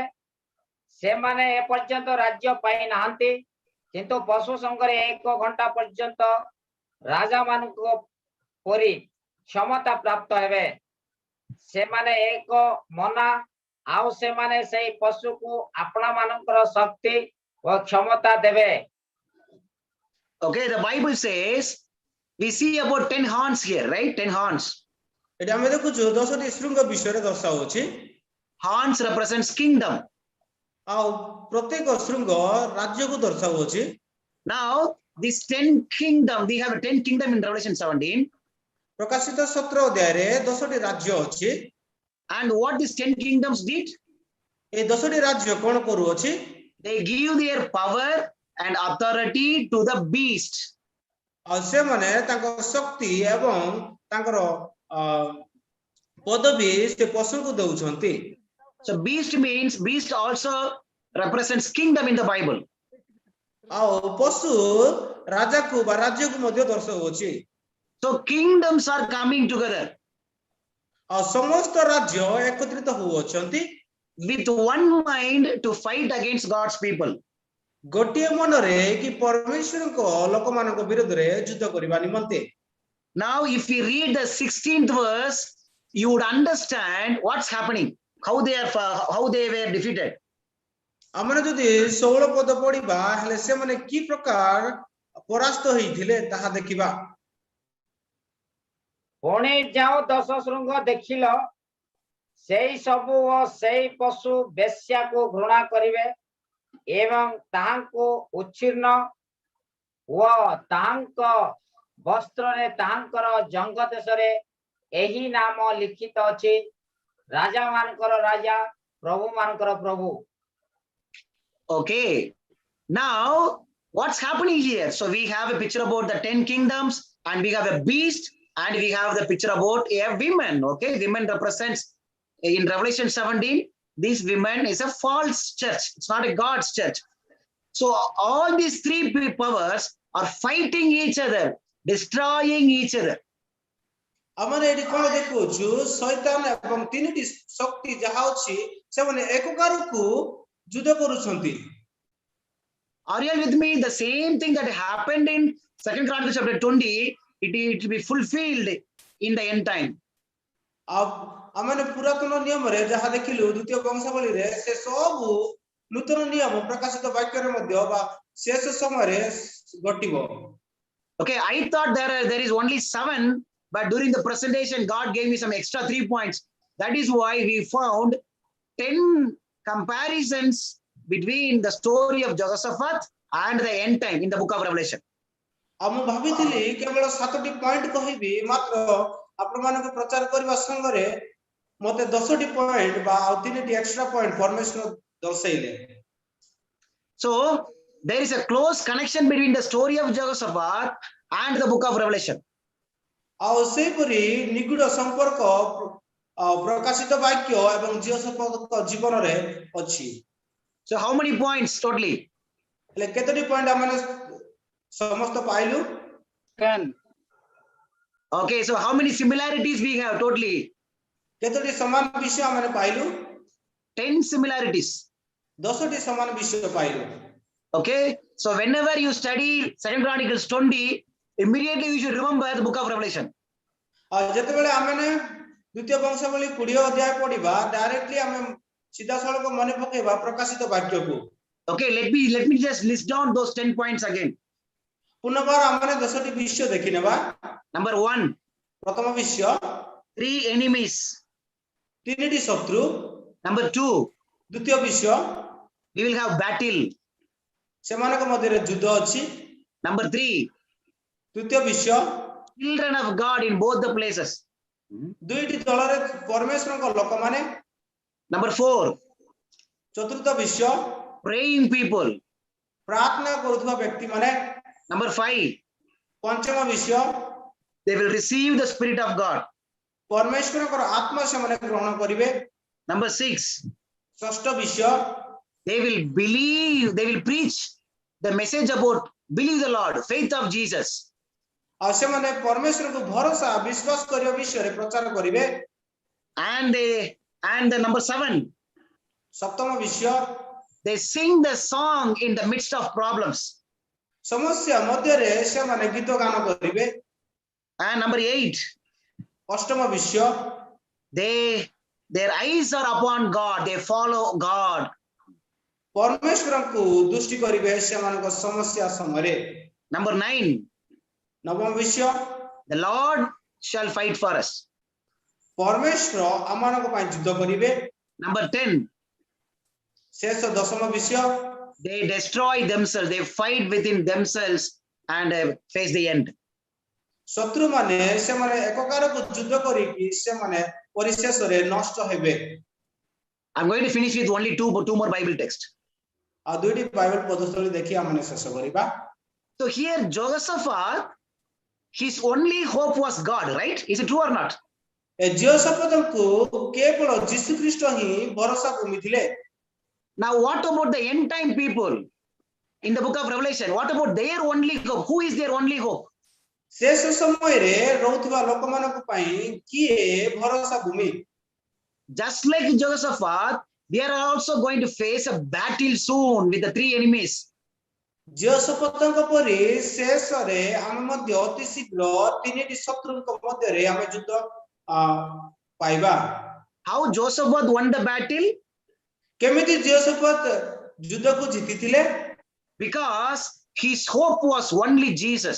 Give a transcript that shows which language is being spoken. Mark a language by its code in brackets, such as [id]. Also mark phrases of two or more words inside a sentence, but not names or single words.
[or] ସେମାନେ ଏପର୍ଯ୍ୟନ୍ତ ରାଜ୍ୟ ପାଇ ନାହାନ୍ତି, କିନ୍ତୁ ପଶୁ ସଙ୍ଗରେ 1 ଘଣ୍ଟା ପର୍ଯ୍ୟନ୍ତ ରାଜାମାନଙ୍କ ପରି କ୍ଷମତା ପ୍ରାପ୍ତ ହେବେ। ସେମାନେ ଏକ ମନା, ଆଉ ସେମାନେ ସେଇ ପଶୁକୁ ଆପଣାମାନଙ୍କର ଶକ୍ତି ଓ କ୍ଷମତା ଦେବେ। [en] Okay, the Bible says we see about 10 horns here, right? 10 horns. [or] ଏଠି ଆମେ ଦେଖୁଛୁ 10ଟି ଶୃଙ୍ଗ ବିଷୟରେ ଦର୍ଶାଉଛି। [en] Horns represents kingdom. [or] ଆଉ ପ୍ରତ୍ୟେକ ଶୃଙ୍ଗ ରାଜ୍ୟକୁ ଦର୍ଶାଉଛି। [en] Now, this 10 kingdom, we have a 10 kingdom in Revelation 17. [or] ପ୍ରକାଶିତ 17 ଅଧ୍ୟାୟରେ 10ଟି ରାଜ୍ୟ ଅଛି। [en] And what these 10 kingdoms did? [or] ଏ 10ଟି ରାଜ୍ୟ କଣ କରୁଅଛି? [en] They give their power and authority to the beast. [or] ଆଉ ସେମାନେ ତାଙ୍କ ଶକ୍ତି ଏବଂ ତାଙ୍କର ପଦବୀ ସେ ପଶୁଙ୍କୁ ଦେଉଛନ୍ତି। [en] So beast means, beast also represents kingdom in the Bible. [or] ଆଉ ପଶୁ ରାଜାକୁ ବା ରାଜ୍ୟକୁ ମଧ୍ୟ ଦର୍ଶାଉଛି। [en] So kingdoms are coming together [or] ଆଉ ସମସ୍ତ ରାଜ୍ୟ ଏକତ୍ରିତ ହୋଉଅଛନ୍ତି [en] with one mind to fight against God's people. [or] ଗୋଟିଏ ମନରେ କି ପରମେଶ୍ୱରଙ୍କ ଲୋକମାନଙ୍କ ବିରୋଧରେ ଯୁଦ୍ଧ କରିବା ନିମନ୍ତେ। [en] Now, if we read the 16th verse, you would understand what's happening, how they were defeated. [or] ଆମେ ଯଦି 16 ପଦ ପଢିବା ହେଲେ ସେମାନେ କି ପ୍ରକାର ପରାସ୍ତ ହୋଇଥିଲେ ତାହା ଦେଖିବା। ପୁଣି ଯେଉଁ 10 ଶୃଙ୍ଗ ଦେଖିଲ ସେଇ ସବୁ ଓ ସେଇ ପଶୁ ବେଶ୍ୟାକୁ ଘୃଣା କରିବେ ଏବଂ ତାହାଙ୍କୁ ଉଚ୍ଛିନ୍ନ ଓ ତାହାଙ୍କ ବସ୍ତ୍ରରେ ତାହାଙ୍କର ଜଙ୍ଗ ଦେଶରେ ଏହି ନାମ ଲିଖିତ ଅଛି, ରାଜାମାନଙ୍କର ରାଜା, ପ୍ରଭୁମାନଙ୍କର ପ୍ରଭୁ। [en] Okay, now what's happening here? So we have a picture about the 10 kingdoms, and we have a beast, and we have the picture about a woman. Okay, women represents in Revelation 17. This woman is a false church. It's not a God's church. So all these three powers are fighting each other, destroying each other. [or] ଆମେ ଏଠି କଣ ଦେଖୁଛୁ? ଶୈତାନ ଏବଂ ତିନିଟି ଶକ୍ତି ଯାହା ଅଛି ସେମାନେ ଏକକାରକୁ ଯୁଦ୍ଧ କରୁଛନ୍ତି। [en] Are you with me? The same thing that happened in 2 Chronicles chapter 20, it will be fulfilled in the end time. [or] ଆଉ ଆମେ ପୁରାତନ ନିୟମରେ ଯାହା ଦେଖିଲୁ ଦ୍ୱିତୀୟ ବଂଶାବଳୀରେ ସେ ସବୁ ନୂତନ ନିୟମ ପ୍ରକାଶିତ ବାକ୍ୟରେ ମଧ୍ୟ ବା ଶେଷ ସମୟରେ ଘଟିବ। [en] Okay, I thought there is only 7, but during the presentation, God gave me some extra 3 points. That is why we found 10 comparisons between the story of Jehoshaphat and the end time in the book of Revelation. [or] ମୁଁ ଭାବିଥିଲି କେବଳ 7ଟି ପଏଣ୍ଟ କହିବି, ମାତ୍ର ଆପଣମାନଙ୍କୁ ପ୍ରଚାର କରିବା ସଙ୍ଗରେ ମତେ 10ଟି ପଏଣ୍ଟ ବା ଆଉ 3ଟି [en] extra point [or] ପରମେଶ୍ୱର ଦର୍ଶାଇଲେ। [en] So there is a close connection between the story of Jehoshaphat and the book of Revelation. [or] ଆଉ ସେହିପରି ନିଗୁଡ ସମ୍ପର୍କ ପ୍ରକାଶିତ ବାକ୍ୟ ଏବଂ ଜିହୋଶାଫାତଙ୍କ ଜୀବନରେ ଅଛି। [en] So how many points totally? [or] ହେଲେ କେତୋଟି ପଏଣ୍ଟ ଆମେ ସମସ୍ତ ପାଇଲୁ? [en] 10. Okay, so how many similarities we have totally? [or] କେତୋଟି ସମାନ ବିଷୟ ଆମେ ପାଇଲୁ? [en] 10 similarities. [or] 10ଟି ସମାନ ବିଷୟ ପାଇଲୁ। [en] Okay, so whenever you study 2 Chronicles 20, immediately you should remember the book of Revelation. [or] ଯେତେବେଳେ ଆମେ ଦ୍ୱିତୀୟ ବଂଶାବଳୀ 20 ଅଧ୍ୟାୟ ପଢିବା, ଡାଇରେକ୍ଟଲି ଆମେ ସିଧାସଳଖ ମନେ ପକେଇବା ପ୍ରକାଶିତ ବାକ୍ୟକୁ। [en] Okay, let me just list down those 10 points again. [or] ପୁନର୍ବାର ଆମେ 10ଟି ବିଷୟ ଦେଖିନେବା। [en] Number 1, [or] ପ୍ରଥମ ବିଷୟ [en] 3 enemies. [or] 3ଟି ଶତ୍ରୁ। [en] Number 2, [or] ଦ୍ୱିତୀୟ ବିଷୟ [en] we will have battle. [or] ସେମାନଙ୍କ ମଧ୍ୟରେ ଯୁଦ୍ଧ ଅଛି। [en] Number 3, [or] ତୃତୀୟ ବିଷୟ [en] children of God in both the places. [or] ଦୁଇଟି ଦଳରେ ପରମେଶ୍ୱରଙ୍କ ଲୋକମାନେ। [en] Number 4, [or] ଚତୁର୍ଥ ବିଷୟ [en] praying people. [or] ପ୍ରାର୍ଥନା କରୁଥିବା ବ୍ୟକ୍ତିମାନେ। [en] Number 5, [or] ପଞ୍ଚମ ବିଷୟ [en] they will receive the Spirit of God. [or] ପରମେଶ୍ୱରଙ୍କର ଆତ୍ମା ସେମାନେ ଗ୍ରହଣ କରିବେ। [en] Number 6, [or] ଷଷ୍ଠ ବିଷୟ [en] they will believe, they will preach the message about believe the Lord, faith of Jesus. [or] ଆଉ ସେମାନେ ପରମେଶ୍ୱରଙ୍କୁ ଭରସା ବିଶ୍ୱାସ କରିବା ବିଷୟରେ ପ୍ରଚାର କରିବେ। [en] And the number 7, [or] ସପ୍ତମ ବିଷୟ [en] they sing the song in the midst of problems. [or] ସମସ୍ୟା ମଧ୍ୟରେ ସେମାନେ ଗୀତ ଗାନ କରିବେ। [en] And number 8, [or] ଅଷ୍ଟମ ବିଷୟ [en] their eyes are upon God, they follow God. [or] ପରମେଶ୍ୱରଙ୍କୁ ଦୃଷ୍ଟି କରିବେ ସେମାନଙ୍କ ସମସ୍ୟା ସମୟରେ। [en] Number 9, [or] ନବମ ବିଷୟ [en] the Lord shall fight for us. [or] ପରମେଶ୍ୱର ଆମମାନଙ୍କ ପାଇଁ ଯୁଦ୍ଧ କରିବେ। [en] Number 10, [or] ଶେଷ ଦଶମ ବିଷୟ [en] they destroy themselves, they fight within themselves and face the end. [or] ଶତ୍ରୁମାନେ ସେମାନେ ଏକକାରକୁ ଯୁଦ୍ଧ କରିକି ସେମାନେ ପରିଶେଷରେ ନଷ୍ଟ ହେବେ। [en] I'm going to finish with only two more Bible texts. [or] ଆଉ ଦୁଇଟି ବାଇବେଲ ପଦସ୍ଥଳୀ ଦେଖି ଆମେ ଶେଷ କରିବା। [en] So here Jehoshaphat, his only hope was God, right? Is it true or not? [or] ଏ ଜିହୋଶାଫାତଙ୍କୁ କେବଳ ଯୀଶୁ ଖ୍ରୀଷ୍ଟ ହିଁ ଭରସା କମିଥିଲେ। [en] Now what about the end time people in the book of Revelation? What about their only hope? Who is their only hope? [or] ଶେଷ ସମୟରେ ରହୁଥିବା ଲୋକମାନଙ୍କ ପାଇଁ କିଏ ଭରସା ଭୂମି? [en] Just like Jehoshaphat, they are also going to face a battle soon with the 3 enemies. [or] ଜିହୋଶାଫାତଙ୍କ ପରି ଶେଷରେ ଆମେ ମଧ୍ୟ ଅତି ଶୀଘ୍ର ତିନିଟି ଶତ୍ରୁଙ୍କ ମଧ୍ୟରେ ଆମେ ଯୁଦ୍ଧ ପାଇବା। [en] How Jehoshaphat won the battle? [or] କେମିତି ଜିହୋଶାଫାତ ଯୁଦ୍ଧକୁ ଜିତିଥିଲେ? [en] Because his hope was only Jesus.